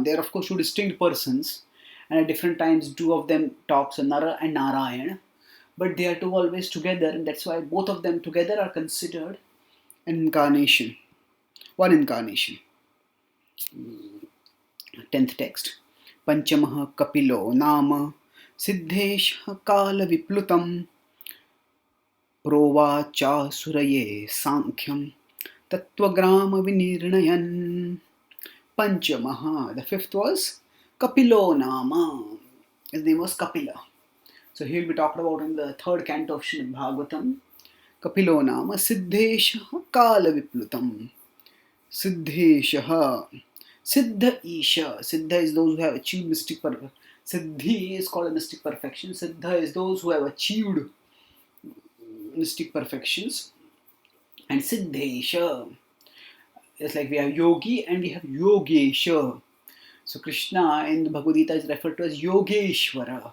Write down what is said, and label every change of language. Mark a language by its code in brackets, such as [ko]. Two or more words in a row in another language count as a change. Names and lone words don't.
[en] They are of course two distinct persons, and at different times two of them talk, so Nara and Narayan, but they are two always together, and that's why both of them together are considered an incarnation, one incarnation. 10th text. [sa] पञ्चमः कपिलो नाम सिद्धेशः काल विप्लुतम् प्रोवाच सुरये सांख्यं तत्त्वग्राम विनिर्णयन्. [en] Panchamaha, the fifth was [sa] कपिलो नाम. [en] His name was Kapila. So he will be talked about in the third canto of Srimad Bhagavatam. [sa] कपिलो नाम सिद्धेशः काल विप्लुतम्. सिद्धेशः। सिद्ध ईश. [en] Siddha is those who have achieved mystic perfection. Siddhi is called a mystic perfection. Siddha is those who have achieved mystic perfections. And Siddhesha, it's like we have yogi and we have yogesha. So Krishna in the Bhagavad Gita is referred to as Yogeshwara.